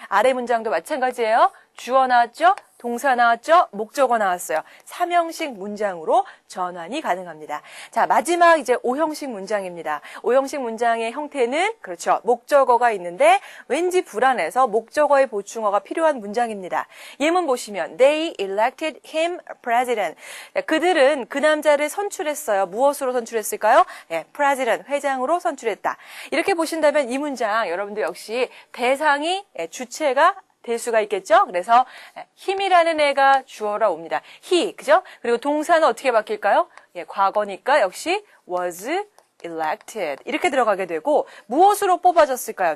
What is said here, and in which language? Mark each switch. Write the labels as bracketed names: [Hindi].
[Korean] 아래 문장도 마찬가지예요. 주어 나왔죠? 동사 나왔죠? 목적어 나왔어요. 3형식 문장으로 전환이 가능합니다. 자, 마지막 이제 5형식 문장입니다. 5형식 문장의 형태는 그렇죠. 목적어가 있는데 왠지 불안해서 목적어의 보충어가 필요한 문장입니다. 예문 보시면 [English] They elected him president. [Korean] 그들은 그 남자를 선출했어요. 무엇으로 선출했을까요? 예, president, 회장으로 선출했다. 이렇게 보신다면 이 문장 여러분들 역시 대상이 주체가 될 수가 있겠죠? 그래서 힘이라는 애가 주어라 옵니다. he, 그죠? 그리고 동사는 어떻게 바뀔까요? 예, 과거니까 역시 was elected 이렇게 들어가게 되고 무엇으로 뽑아졌을까요?